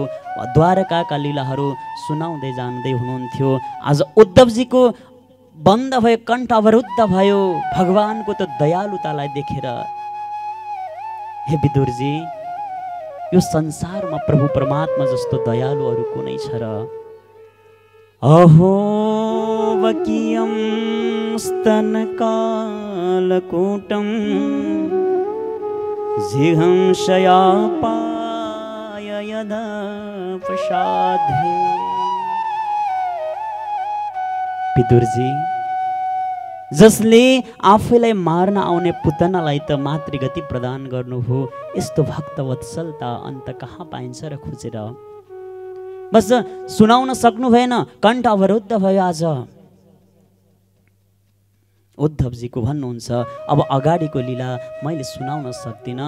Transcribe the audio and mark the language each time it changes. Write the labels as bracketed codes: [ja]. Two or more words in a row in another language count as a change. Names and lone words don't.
[ne] द्वारकाका लीलाहरू सुनाउँदै जाँदै हुनुहुन्थ्यो। आज उद्धवजीको बन्द भयो, कण्ठ अवरुद्ध भयो भगवानको त्यो दयालुतालाई देखेर। हे विदुरजी, यो संसारमा प्रभु परमात्मा जस्तो दयालु अरू कुनै छ र? [sa] अहो वकीयं स्तनकालकूटं जिघंसयापाय यदा प्रसादे। [ne] विदुरजी, जसले आफैलाई मार्न आउने पुतनालाई त मातृगति प्रदान गर्नुभयो, यस्तो भक्तवत्सलता अन्त कहाँ पाइन्छ र खोजेर? बस सुनाउन सक्नु भएन, कण्ठ अवरुद्ध भयो। आज उद्धवजीको भन्नुहुन्छ, अब अगाडिको लीला मैले सुनाउन सक्दिनँ।